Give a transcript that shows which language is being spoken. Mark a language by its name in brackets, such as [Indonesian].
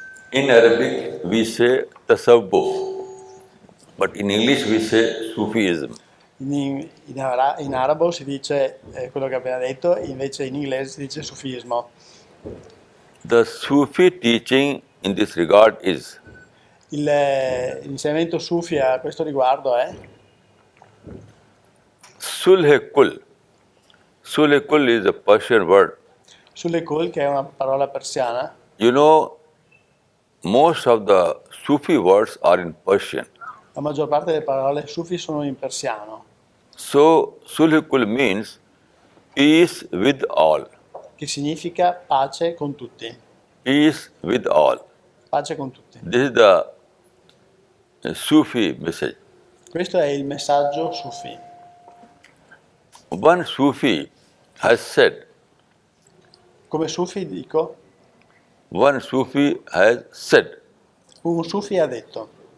[English] In Arabic, we say tasawwuf, but in English, we say Sufism. [Italian] In arabo si dice quello che ho appena detto, invece in inglese si dice sufismo. [English] The Sufi teaching in this regard is [Italian] L'insegnamento sufi a questo riguardo è [English] Sulh Kul. Sulh Kul is a Persian word. [Italian] sulle kul, che è una parola persiana. [English] You know, most of the Sufi words are in Persian. [Italian] La maggior parte delle parole sufi sono in persiano, [English] So, Sulh Kul means peace with all. [Italian] che significa pace con tutti. [English] Peace with all. [Italian] Pace con tutti. [English] This is the Sufi message. [Italian] Questo è il messaggio sufi. [English] One Sufi has said, [Italian] Come sufi dico, [English] one Sufi has said, [Italian] un sufi ha detto: